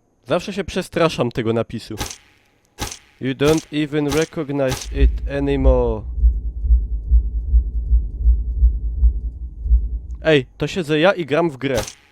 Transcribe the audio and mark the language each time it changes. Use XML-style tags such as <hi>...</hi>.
<pl>Zawsze się przestraszam tego napisu.</pl> <en>You don't even recognize it anymore.</en> <pl>Ej, to siedzę ja i gram w grę.</pl>